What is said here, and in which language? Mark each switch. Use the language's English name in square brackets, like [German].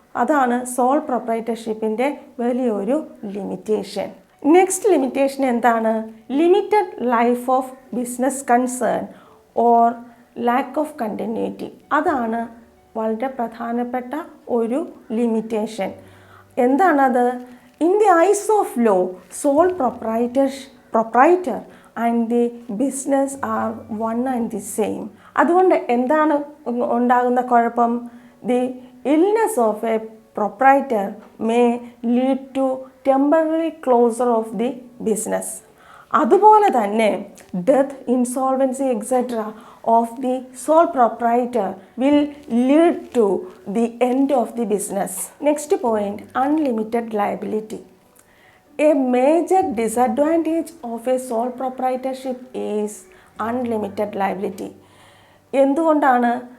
[Malayalam] അതാണ് സോൾ പ്രൊപ്രൈറ്റർഷിപ്പിൻ്റെ വലിയൊരു limitation. [English] next limitation [Malayalam] എന്താണ്? [English] Limited life of business concern or lack of continuity. [Malayalam] അതാണ് വളരെ പ്രധാനപ്പെട്ട ഒരു ലിമിറ്റേഷൻ. എന്താണത്? [English] In the eyes of law, sole proprietor and the business are one and the same. [Malayalam] അതുകൊണ്ട് എന്താണ് ഉണ്ടാകുന്ന കുഴപ്പം? [English] The illness of a proprietor may lead to temporary closure of the business. [Malayalam] അതുപോലെ തന്നെ [English] Death, insolvency etcetera of the sole proprietor will lead to the end of the business. Next point, unlimited liability. A major disadvantage of a sole proprietorship is unlimited liability. [Malayalam] എന്തുകൊണ്ടാണ്?